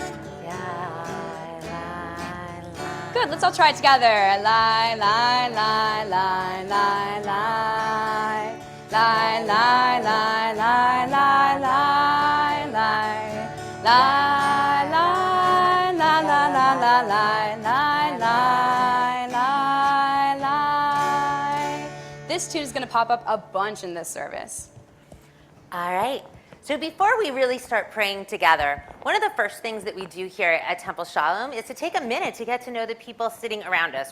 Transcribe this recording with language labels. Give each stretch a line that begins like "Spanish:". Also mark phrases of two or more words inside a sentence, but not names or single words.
English: Yeah, lie, lie. Good. Let's all try it together. Lie, lie, lie, lie, lie, lie. Lie, lie, lie, lie, lie, lie, lie. Lie, lie, la, la, la, la, lie, lie, lie, lie, lie. This tune is going to pop up a bunch in this service. All right. So before we really start praying together, one of the first things that we do here at Temple Shalom is to take a minute to get to know the people sitting around us.